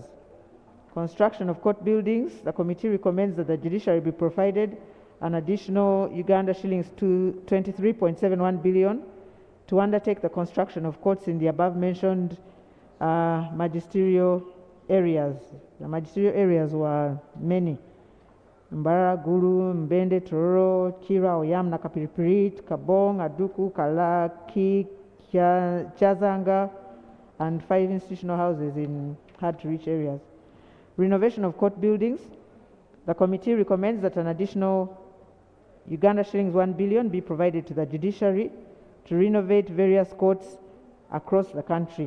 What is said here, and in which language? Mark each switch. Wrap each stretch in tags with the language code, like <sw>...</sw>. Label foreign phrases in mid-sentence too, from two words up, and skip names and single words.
<en>Construction of court buildings, the committee recommends that the judiciary be provided an additional Uganda shillings to 23.71 billion to undertake the construction of courts in the above mentioned magisterial areas. The magisterial areas were many. Mbara, Gulu, Mbende, Tororo, Kira, Oyam, Nakapiripirit, Kabong, Aduku, Kalaki, Chazanga, and 5 institutional houses in hard-to-reach areas. Renovation of court buildings. The committee recommends that an additional Uganda shillings 1 billion be provided to the judiciary to renovate various courts across the country.</en>